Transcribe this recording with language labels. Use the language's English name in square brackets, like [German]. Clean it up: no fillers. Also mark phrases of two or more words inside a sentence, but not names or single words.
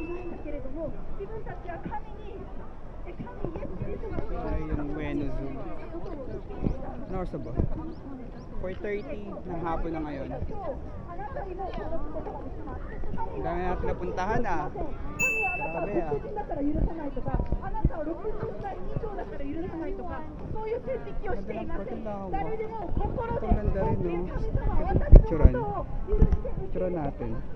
[Japanese] けれども、自分たちは神に、神イエス・キリストが [Filipino] Ay, yung Buena Zoo. Ano oras na ba? 4:30 ng hapon na ngayon. [Japanese] あなたにもこのことができます。 [Filipino] Ang dami natin napuntahan ah. [Japanese] 神はあなたを60人だから許さないとか、あなたを60歳以上だから許さないとか、そういう線引きをしていません。誰でも心で、 [Filipino] Ang ganda rin, no? [Japanese] 神様は [Filipino] Ganda [Japanese] 私の [Filipino] picturean. [Japanese] ことを許して [Filipino] Picturean natin.